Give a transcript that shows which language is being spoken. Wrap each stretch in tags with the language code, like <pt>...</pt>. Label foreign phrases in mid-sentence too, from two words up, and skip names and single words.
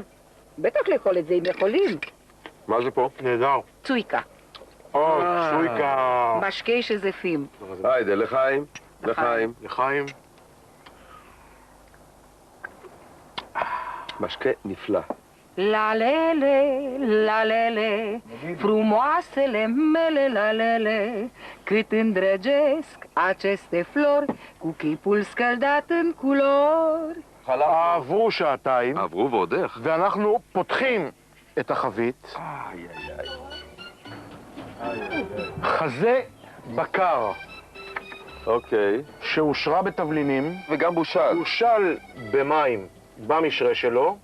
<he>בטח לאכול את זה אם יכולים. מה זה פה? נהדר. צויקה, או, צויקה. משקה שזפים. היידה, לחיים. לחיים. לחיים. משקה נפלא.</he> <ro>La lele, frumoase le mele la lele, cât îndrăgesc aceste flori, cu chipul scăldat în culori.</ro> <he>עברו שעתיים, עברו ועוד איך. ואנחנו פותחים את החבית. חזה בקר אוקיי. שאושרה בתבלינים, וגם בושל. הושל במים במשרה שלו,</he>